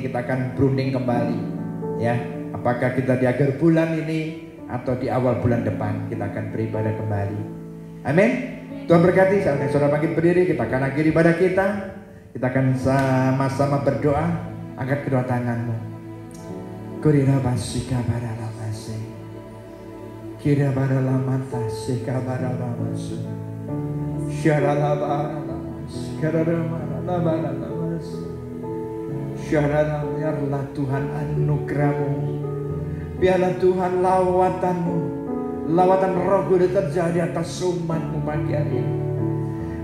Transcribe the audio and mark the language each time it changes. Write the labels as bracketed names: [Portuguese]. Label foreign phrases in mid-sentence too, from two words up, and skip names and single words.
[Indonesian] Kita akan berunding kembali ya, apakah kita di akhir bulan ini atau di awal bulan depan kita akan beribadah kembali. Amin. Tuhan berkati. Saudara bangkit berdiri, kita akan akhiri ibadah kita. Kita akan sama-sama berdoa. Angkat kedua tanganmu. Kurira basika barala basi, kira barala mantasi kabarala masu. Biarlah Tuhan anugerah-Mu, biarlah Tuhan lawatan-Mu, lawatan Roh Kudus terjadi atas umat-Mu pagi hari ini.